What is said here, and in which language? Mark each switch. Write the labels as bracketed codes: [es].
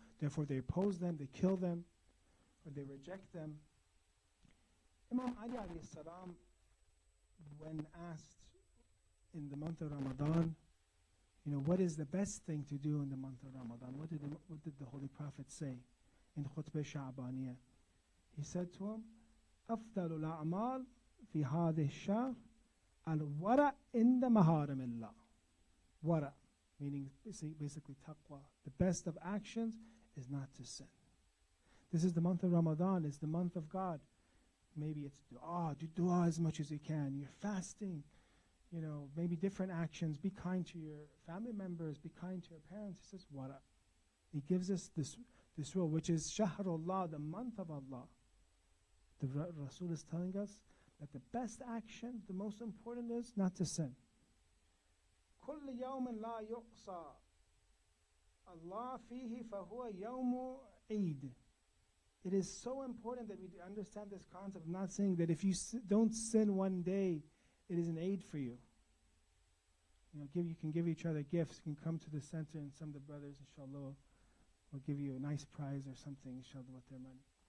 [en] Therefore, they oppose them, they kill them, or they reject them. Imam Ali alayhi salam, when asked in the month of Ramadan, what is the best thing to do in the month of Ramadan? What did the Holy Prophet say in Khutbah Sha'baniyah? He said to him, [ar] أفضل الأعمال في هذا الشهر الورع عند محارم الله. [en] Wara, meaning basically taqwa. The best of actions is not to sin. This is the month of Ramadan. It's the month of God. Maybe it's dua. Do dua as much as you can. You're fasting. Maybe different actions. Be kind to your family members. Be kind to your parents. He says, wara. He gives us this rule, which is Shahrullah, the month of Allah. The Rasul is telling us that the best action, the most important is not to sin. [ar] كل يوم لا يقصى الله فيه فهو يوم عيد. [en] It is so important that we understand this concept of not saying that if you don't sin one day, it is an aid for you. You can give each other gifts. You can come to the center, and some of the brothers, inshallah, will give you a nice prize or something, inshallah, with their money.